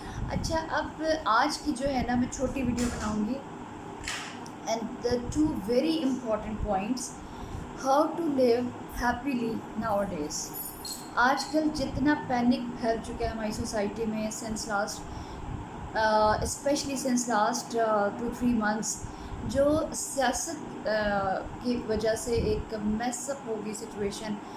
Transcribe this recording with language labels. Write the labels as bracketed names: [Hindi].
[Urdu] اچھا، اب آج کی جو ہے نا میں چھوٹی ویڈیو بناؤں گی. [English] And the two very important points: how to live happily nowadays. [Urdu] آج کل جتنا پینک پھیل چکا ہے ہماری سوسائٹی میں [English] since last especially since last 2-3 months، [Urdu] جو سیاست کی وجہ سے ایک میس اپ ہو گئی سچویشن.